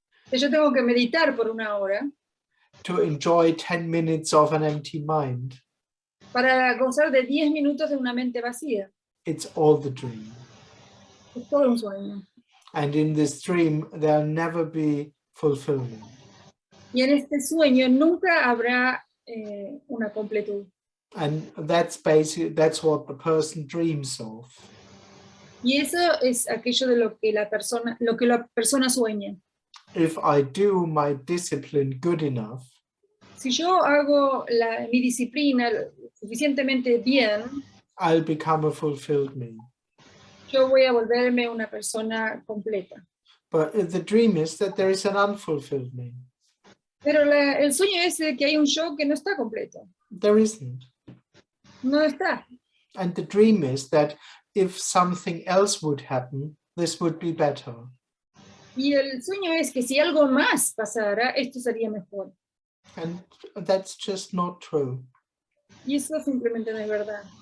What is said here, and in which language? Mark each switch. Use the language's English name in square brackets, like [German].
[Spanish] Que yo tengo que meditar por 1 hora [English] to enjoy 10 minutes of an empty mind. [Spanish] para gozar de 10 minutos de una mente vacía. [English] It's all the dream. [Spanish] Es todo un sueño. [English] And in this dream, there'll never be fulfillment. [Spanish] Y en este sueño nunca habrá una completud. [English] And that's what the person dreams of. [Spanish] Y eso es aquello de lo que la persona sueña. [English] If I do my discipline good enough, [Spanish] Si yo hago mi disciplina suficientemente bien, [English] I'll become a fulfilled me. [Spanish] yo voy a volverme una persona completa. [English] But the dream is that there is an unfulfilled me. [Spanish] Pero el sueño es de que hay un yo que no está completo. [English] There isn't. [Spanish] No está. [English] And the dream is that if something else would happen, this would be better. [Spanish] Y el sueño es que si algo más pasara, esto sería mejor. [English] And that's just not true. [Spanish] Y eso simplemente no es verdad.